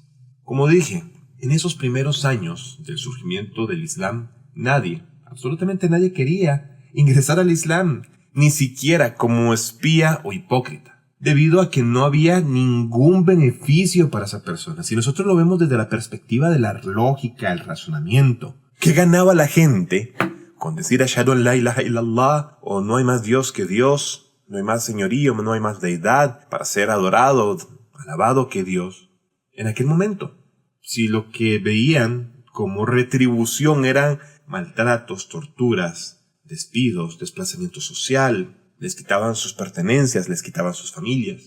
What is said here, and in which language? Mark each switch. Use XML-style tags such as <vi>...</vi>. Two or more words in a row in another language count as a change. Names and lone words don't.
<es>Como dije, en esos primeros años del surgimiento del Islam, nadie, absolutamente nadie quería ingresar al Islam, ni siquiera como espía o hipócrita, debido a que no había ningún beneficio para esa persona. Si nosotros lo vemos desde la perspectiva de la lógica, el razonamiento, ¿qué ganaba la gente con decir</es> <ar>أشهد أن لا إله إلا الله,</ar> <es>o no hay más Dios que Dios, no hay más señorío, no hay más deidad para ser adorado, alabado que Dios? En aquel momento, si lo que veían como retribución eran maltratos, torturas, despidos, desplazamiento social, les quitaban sus pertenencias, les quitaban sus familias.</es>